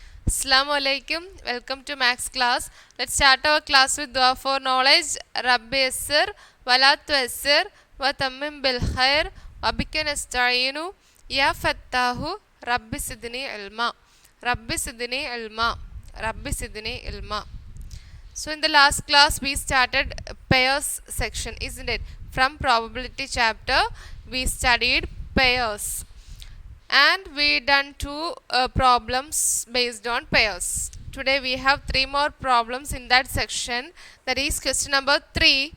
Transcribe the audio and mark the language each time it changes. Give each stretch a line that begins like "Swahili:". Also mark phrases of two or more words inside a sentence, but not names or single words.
Arabic: السلام عليكم.
English: Welcome to Max class. Let's start our class with dua for knowledge.
Arabic: رب يسر ولا تعسر وتمم بالخير وبك نستعين يا فتاح رب زدني علما. رب زدني علما. رب زدني علما.
English: So in the last class we started pairs section, isn't it? From probability chapter we studied pairs. And we done two problems based on pairs. Today we have three more problems in that section. That is question number 3.